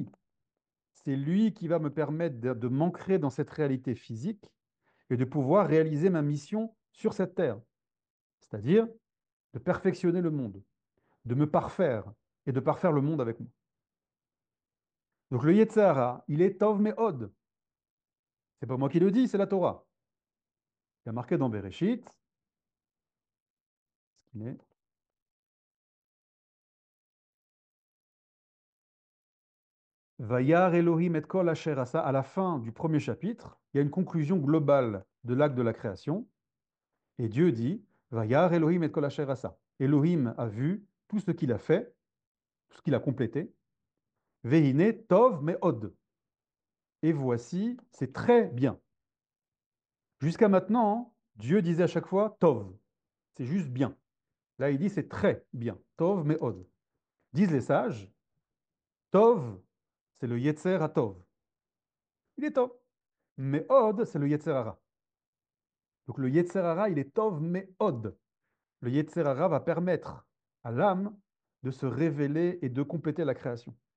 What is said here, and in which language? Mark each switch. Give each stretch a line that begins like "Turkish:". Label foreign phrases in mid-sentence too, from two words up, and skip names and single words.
French: C'est lui qui va me permettre de m'ancrer dans cette réalité physique et de pouvoir réaliser ma mission sur cette terre, c'est-à-dire de perfectionner le monde, de me parfaire et de parfaire le monde avec moi. Donc le
Hebrew: יצר הרע,
French: il est
Hebrew: טוב מאוד.
French: C'est pas moi qui le dis, c'est la Torah. Il y a marqué dans Bereshit, ce qu'il est.
Hebrew: וירא אלוהים את כל אשר עשה,
French: à la fin du premier chapitre, il y a une conclusion globale de l'acte de la création. Et Dieu dit,
Hebrew: וירא אלוהים את כל אשר עשה.
French: Elohim a vu tout ce qu'il a fait, tout ce qu'il a complété.
Hebrew: והנה טוב מאוד.
French: Et voici, c'est très bien. Jusqu'à maintenant, Dieu disait à chaque fois tov. C'est juste bien. Là, il dit c'est très bien.
Hebrew: טוב מאוד.
French: Disent les sages, tov, c'est le
Hebrew: יצר הטוב.
French: Il est Tov. Mais Od, c'est le
Hebrew: יצר הרע.
French: Donc le
Hebrew: יצר הרע,
French: il est Tov, mais Od. Le
Hebrew: יצר הרע
French: va permettre à l'âme de se révéler et de compléter la création.